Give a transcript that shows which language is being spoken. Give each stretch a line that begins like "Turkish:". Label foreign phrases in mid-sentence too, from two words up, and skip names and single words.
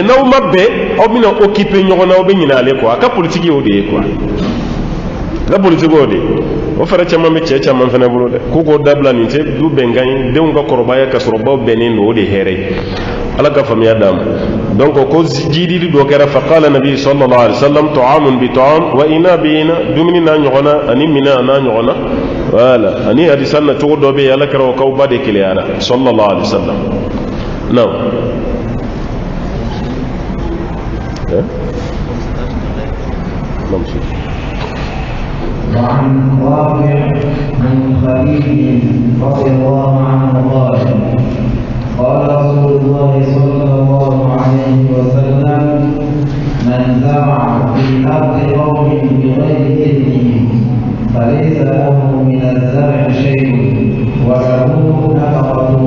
Bambara: n'aw ma bɛn aw bɛna occuper ɲɔgɔn na aw bɛ ɲinɛ ale kɔ a ka politique y'o de ye
French: quoi la politique
Bambara: y'o de ye o fɛrɛ caman bɛ cɛ caman fana bolo dɛ ko k'o dabila nin tɛ du bɛnkan ye denw ka kɔrɔbaya ka sɔrɔ baw bɛnnen don o de hɛrɛ ye ala ka faamuya d'a ma donc ko jidili dɔ kɛra
Arabic: فقال النبي صلى الله عليه وسلم طعام بطعام وإناء بإناء
Bambara: dumuni n'a ɲɔgɔnna ani mina n'a ɲɔgɔnna voilà ani hadisan na cogo dɔ bɛ yen ala kɛra o k'aw ba de keleyara
Arabic: صلى الله عليه وسلم
Bambara: non
Arabic: وعن رافع بن خديج رضي الله عنه قال قال رسول الله صلى الله عليه وسلم من زرع في أرض قوم بغير إذنهم فليس له من الزرع شيء وله نفقته.